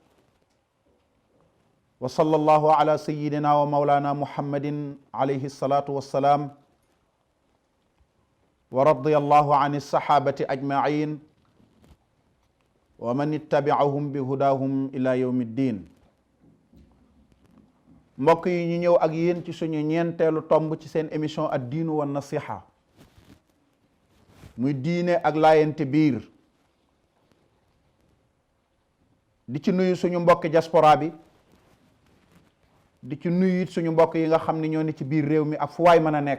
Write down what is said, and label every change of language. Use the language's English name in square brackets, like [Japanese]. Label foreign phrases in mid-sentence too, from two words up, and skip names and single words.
[Arabic] وصلى الله على سيدنا ومولانا محمد عليه الصلاة والسلام. ورضي الله عن الصحابة أجمعين ومن اتبعهم بهداهم إلى يوم الدين. [Wolof] mbokk yi ñu ñëw ak yéen ci suñu ñeenteelu tomb ci seen émission [Arabic] الدين والنصيحة, [Wolof] muy diine ak laayante biir. di ci nuyu suñu mbokki diaspora bi, di ci nuyu it suñu mbokk yi nga xam ne ñoo ni ci biir réew mi ak fu waay mën a nekk.